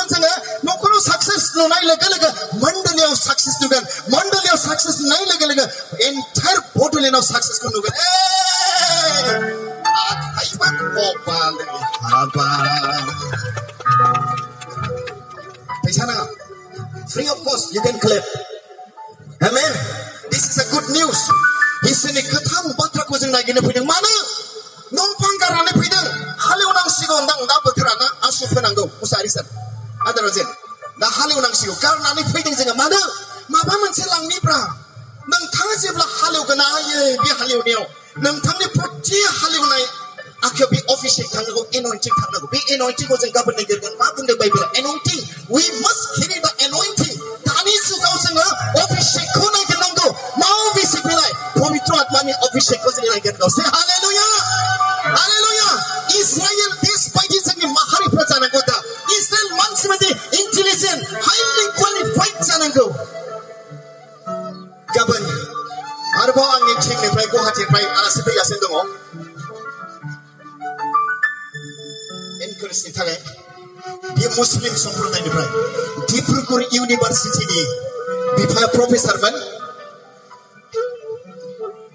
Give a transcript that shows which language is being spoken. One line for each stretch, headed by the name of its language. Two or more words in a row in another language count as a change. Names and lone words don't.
Bodo: जोङो न'खराव साक्सेस नुनाय लोगो लोगो मण्डलीयाव साक्सेस नुगोन. मण्डलीयाव साक्सेस नुनाय लोगो लोगो एन्टायर बड'लेण्डआव साक्सेसखौ नुगोन. आखाइबा खबालै हाबा. फैसा नाङा.
English: Free of cost, you can clap. Amen. This is a good news.
Bodo: इसोरनि गोथां बाथ्राखौ जों नागिरनो फैदों. मानो? न' बां गारनानै फैदों. हालेवनांसिगौ नोंथां, दा बोथोरानो आसु फोनांगौ. मुसाहारि सार, आदारा जेन दा हालेवनांसिगौ. गारनानै फैदों जोङो. मानो? माबा मोनसे लांनिब्रा. नोंथाङा जेब्ला हालेवगोन, बे हालेवनायाव नोंथांनि प्रति हालेवनाय आखायाव बे अभिषेक थांनांगौ, एन'इन्टिं थांनांगौ. बे एन'इन्टिंखौ जों गाबोन नागिरगोन. मा बुंदों बाइबेला? एन'इन्टिं.
English: We must carry the anointing.
Bodo: दानि जुगाव जोङो अभिषेकखौ नागिरनांगौ. मा अभिषेक बेलाय? पवित्र आत्मानि अभिषेकखौ जों नागिरनांगौ. से हालेलुया, हालेलुया. इजराइल देश बायदि जोंनि माहारिफ्रा जानांगौ. दा इजराइल मानसि बायदि इन्टेलिजेन्ट,
English: highly qualified
Bodo: जानांगौ. गाबोन आरोबाव आंनि टिमनिफ्राय गुवाहाटीनिफ्राय आलासि फैगासिनो दङ. एनकारेजनि थाखाय बे मुस्लिम सम्प्रदायनिफ्राय डिब्रुगड़ इउनिभार्सिटिनि बिफाया प्रफेसारमोन.